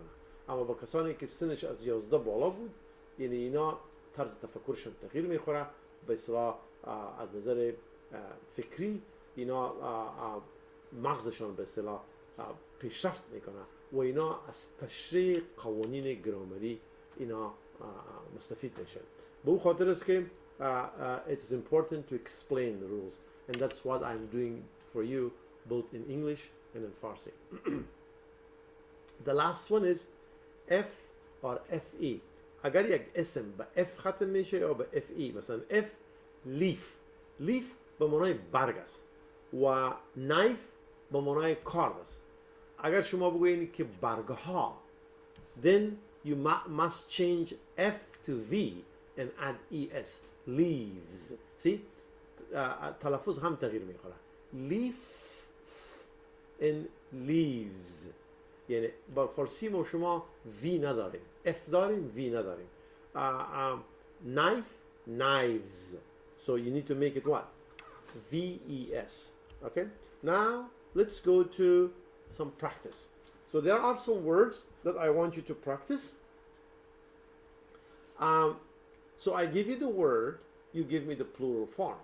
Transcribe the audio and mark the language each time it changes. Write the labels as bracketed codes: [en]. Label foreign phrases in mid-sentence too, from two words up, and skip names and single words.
[fa] اما با کسانی که سنش از 11 بالا بود، یعنی اینا طرز تفکرشون تغییر میخوره، به اصطلاح از نظر فکری اینا مغزشان به اصطلاح پیشرفت میکنه و اینا از تشریح قوانین گرامری اینا مستفید میشن. به اون خاطر است که [en] it is important to explain the rules, and that's what I'm doing for you both in English and in Farsi. The last one is F or FE. [fa] اگر یک اسم به F ختم میشه یا به FE، مثلا F leaf. leaf به معنای برگ است و knife به معنای کارد است. اگر شما بگویید که برگ ها، [en] then you must change F to V and add ES. leaves. See? [fa] تلفظ هم تغییر میخوره. [en] leaf and leaves. [fa] یعنی با فارسی ما شما V نداریم، F داریم، V نداریم. [en] knife, knives. So you need to make it what? VES. Okay? Now let's go to some practice. So there are some words that I want you to practice. So I give you the word, you give me the plural form.